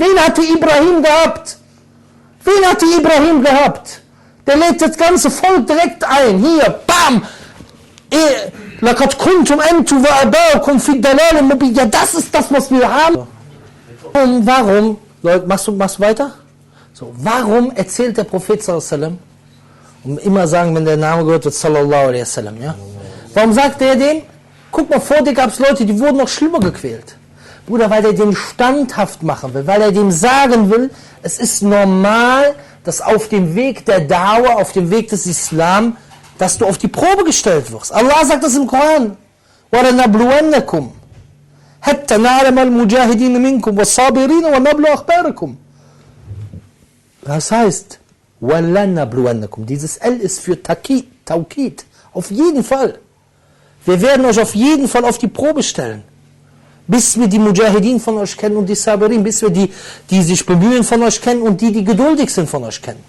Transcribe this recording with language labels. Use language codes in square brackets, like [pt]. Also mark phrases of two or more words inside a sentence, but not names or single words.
[de] Wen hatte Ibrahim gehabt? Wen hatte Ibrahim gehabt? Der lädt das ganze Volk direkt ein. Hier, bam! Ja, das ist das, was wir haben. Und warum, Leute, machst du weiter? So, warum erzählt der Prophet [ar] صلى الله عليه وسلم, [de] und immer sagen, wenn der Name gehört wird, [ar] صلى الله عليه وسلم, [de] ja? Warum sagt er dem? Guck mal, vor dir gab es Leute, die wurden noch schlimmer gequält. Bruder, weil er den standhaft machen will, weil er dem sagen will, es ist normal, dass auf dem Weg der Dawah, auf dem Weg des Islam, dass du auf die Probe gestellt wirst. Allah sagt das im Koran. [ar] وَلَنَبْلُوَنَّكُمْ حَتَّى نَعْلَمَ الْمُجَاهِدِينَ مِنْكُمْ وَالصَّابِرِينَ وَنَبْلُوَ أَخْبَارَكُمْ. [de] Das heißt, وَلَنَبْلُوَنَّكُمْ. Dieses L ist für Taukid. Auf jeden Fall. Wir werden euch auf jeden Fall auf die Probe stellen. Bis wir die Mujahideen von euch kennen und die Sabirin, bis wir die sich bemühen von euch kennen und die geduldig sind von euch kennen.